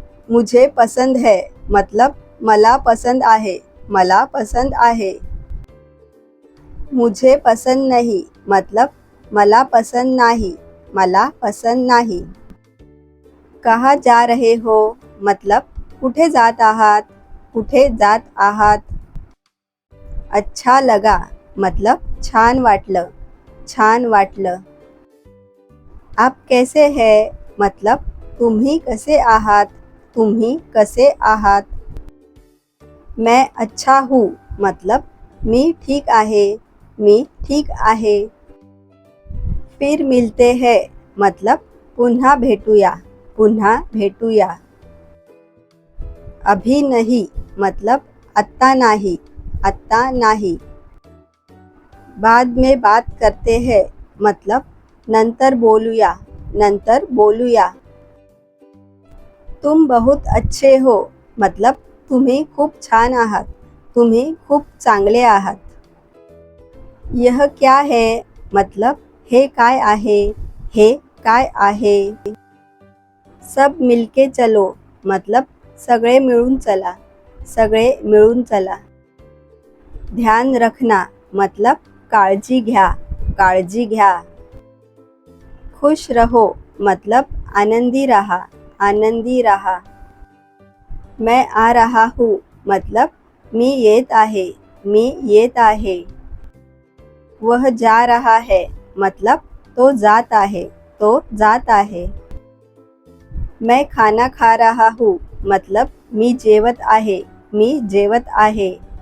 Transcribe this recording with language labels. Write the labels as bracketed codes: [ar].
[hi] मुझे पसंद है, मतलब [mr] मला पसंद आहे, मला पसंद आहे। [hi] मुझे पसंद नहीं, मतलब [mr] मला पसंद नाही, मला पसंद नाही। [hi] कहाँ जा रहे हो, मतलब [mr] कुठे जात आहात, कुठे जात आहात। [hi] अच्छा लगा, मतलब [mr] छान वाटलं, छान वाटलं। [hi] आप कैसे हैं, मतलब [mr] तुम्ही कसे आहात, तुम्ही कसे आहात। [hi] मैं अच्छा हूँ, मतलब [mr] मी ठीक आहे, मी ठीक आहे। [hi] फिर मिलते हैं, मतलब [mr] पुन्हा भेटूया, पुन्हा भेटूया। [hi] अभी नहीं, मतलब [mr] आत्ता नाही, आत्ता नाही। [hi] बाद में बात करते हैं, मतलब [mr] नंतर बोलूया, नंतर बोलूया। [hi] तुम बहुत अच्छे हो, मतलब [mr] तुम्ही खूप छान आहात, तुम्ही खूप चांगले आहात। [hi] यह क्या है, मतलब [mr] हे काय आहे, हे काय आहे। [hi] सब मिलके चलो, मतलब [mr] सगळे मिळून चला, सगळे मिळून चला। [hi] ध्यान रखना, मतलब [mr] काळजी घ्या, काळजी घ्या। [hi] खुश रहो, मतलब [mr] आनंदी रहा, आनंदी रहा। [hi] मैं आ रहा हूँ, मतलब [mr] मी येत आहे, मी येत आहे। [hi] वह जा रहा है, मतलब [mr] तो जात आहे, तो जात आहे। [hi] मैं खाना खा रहा हूँ, मतलब [mr] मी जेवत आहे, मी जेवत आहे।